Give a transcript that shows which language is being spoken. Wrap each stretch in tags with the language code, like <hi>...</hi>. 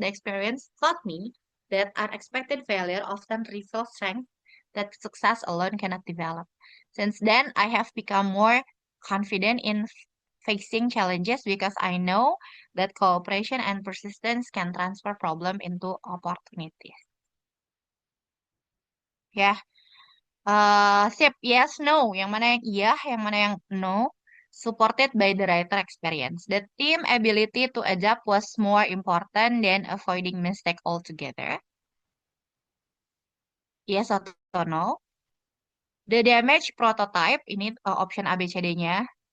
<en>The experience taught me that unexpected failure often reveals strength that success alone cannot develop. Since then, I have become more confident in facing challenges because I know that cooperation and persistence can transfer problem into opportunities.</en> <id>Ya, sip,</id> <en>yes, no.</en> <id>Yang mana yang iya, yang mana yang no.</id> <en>Supported by the writer experience. The team ability to adapt was more important than avoiding mistake altogether. Yes atau no? The damage prototype, ini option A, B, C, D-nya.</en>